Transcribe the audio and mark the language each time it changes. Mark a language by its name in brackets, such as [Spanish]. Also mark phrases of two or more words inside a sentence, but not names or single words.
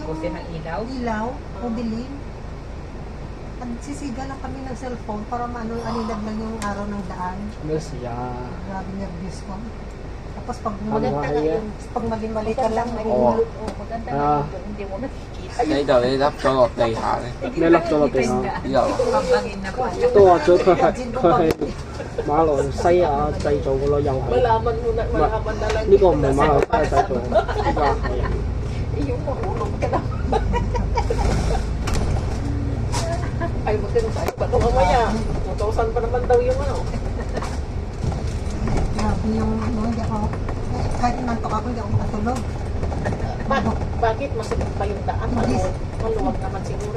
[Filipino] Poste ng ilaw? Ilaw, o dilim. At sisiga lang kami ng cellphone para aninag lang yung araw ng daan. Mesya. Grabe nervous ko. Tapos pag Maganda nga Ano, yung pag mali-mali ka lang, may Oo. maganda Ah. nga yung hindi mo nakikita. [Cantonese] 呢度你笠咗落地下咧，咩笠咗落地下？呢度 [Filipino] Pabangin na po. [Cantonese] 都話咗佢係馬來西亞製造嘅咯，又係。 [Filipino] Malaman mo na, malaman na lang. [Cantonese] 呢個唔係馬來西亞製造，呢個係。 [Filipino] Yung mahulog ka na. Ay, magkano tayo pa ito mamaya? 2,000 pa naman daw yung ano. grabe yung ano, hindi ako, kahit nantok ako, hindi ako makatulog. Bakit? Masakit pa yung daan? Maluwag naman siguro.